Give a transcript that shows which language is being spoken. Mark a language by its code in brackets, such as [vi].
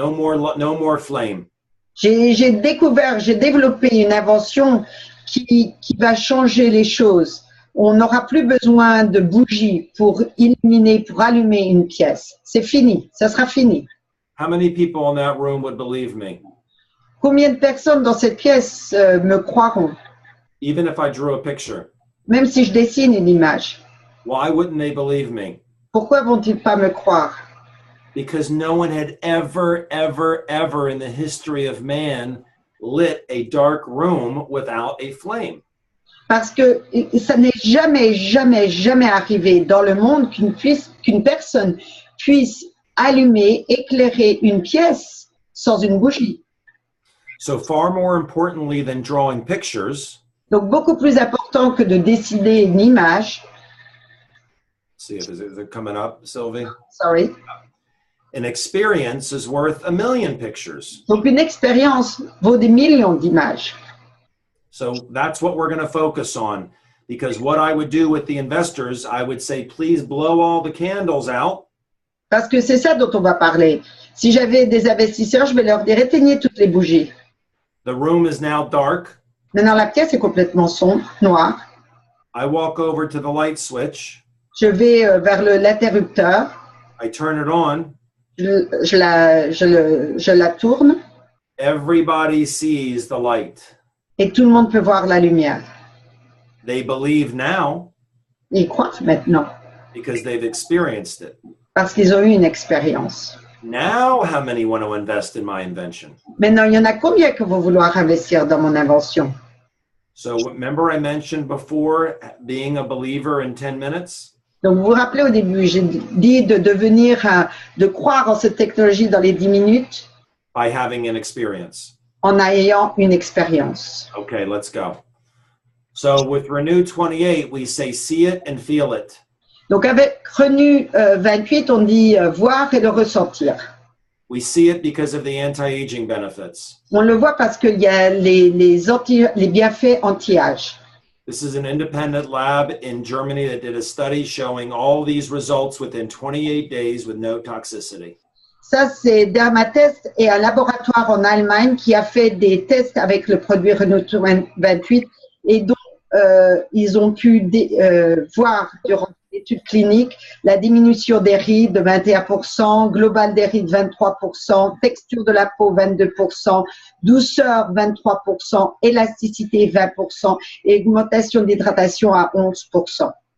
[en] No more flame. [fr] J'ai développé une invention qui va changer les choses. On n'aura plus besoin de bougies pour illuminer, pour allumer une pièce. C'est fini, ça sera fini. [en] How many people in that room would believe me? [fr] Combien de personnes dans cette pièce me croiront? [en] Even if I drew a picture. [fr] Même si je dessine une image. [en] Why wouldn't they believe me? [fr] Pourquoi vont-ils pas me croire? [en] Because no one had ever in the history of man lit a dark room without a flame. [fr] Parce que ça n'est jamais arrivé dans le monde qu'une personne puisse allumer, éclairer une pièce sans une bougie. [en] So far more importantly than drawing pictures, [fr] donc beaucoup plus important que de dessiner une image. [en] See if they're coming up, Sylvie. Sorry. An experience is worth a million pictures. [fr] Donc une expérience vaut des millions d'images. [en] So that's what we're going to focus on, because what I would do with the investors, I would say, please blow all the candles out. [fr] Parce que c'est ça dont on va parler. Si j'avais des investisseurs, je vais leur dire éteignez toutes les bougies. [en] The room is now dark. [fr] Maintenant la pièce est complètement sombre, noire. [en] I walk over to the light switch. [fr] Je vais vers l'interrupteur. [en] I turn it on. [fr] Je la tourne. [en] Everybody sees the light. [fr] Et tout le monde peut voir la lumière. [en] They believe now. [fr] Ils croient maintenant. [en] Because they've experienced it. [fr] Parce qu'ils ont eu une expérience. [en] Now, how many want to invest in my invention? [fr] Maintenant, il y en a combien que vont vouloir investir dans mon invention? [en] So remember I mentioned before being a believer in 10 minutes? [fr] Donc, vous vous rappelez au début, j'ai dit de croire en cette technologie dans les 10 minutes. [en] By having an experience. [fr] En ayant une expérience. [en] Okay, let's go. So with Renew 28, we say see it and feel it. [fr] Donc avec Renew 28, on dit voir et le ressentir. [en] We see it because of the anti-aging benefits. [fr] On le voit parce qu'il y a les bienfaits anti-âge. [en] This is an independent lab in Germany that did a study showing all these results within 28 days with no toxicity. [fr] Ça, c'est Dermatest et un laboratoire en Allemagne qui a fait des tests avec le produit Renew 28 et donc ils ont pu voir durant l'étude clinique la diminution des rides de 21%, global des rides 23%, texture de la peau 22%, douceur 23%, élasticité 20% et augmentation d'hydratation à 11%.